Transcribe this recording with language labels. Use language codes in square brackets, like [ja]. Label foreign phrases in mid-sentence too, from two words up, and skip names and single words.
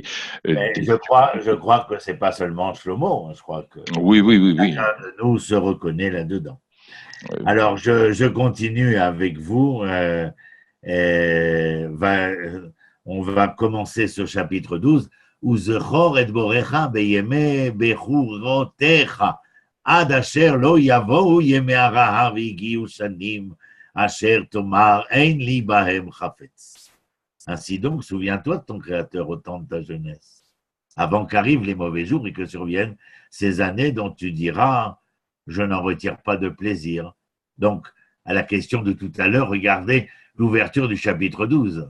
[fr] Je crois que c'est pas seulement Shlomo. Hein, je crois que oui. chacun de nous se reconnaît là-dedans. Alors, je continue avec vous. On va commencer ce chapitre 12. [he] וזכור את בוראך בימי בחורותיך. עד אשר לא יבואו ימי הרעה והגיעו שנים אשר תאמר אין לי בהם חפץ. [fr] Ainsi donc, souviens-toi de ton Créateur au temps de ta jeunesse, avant qu'arrivent les mauvais jours et que surviennent ces années dont tu diras je n'en retire pas de plaisir. Donc, à la question de tout à l'heure, regardez l'ouverture du chapitre 12.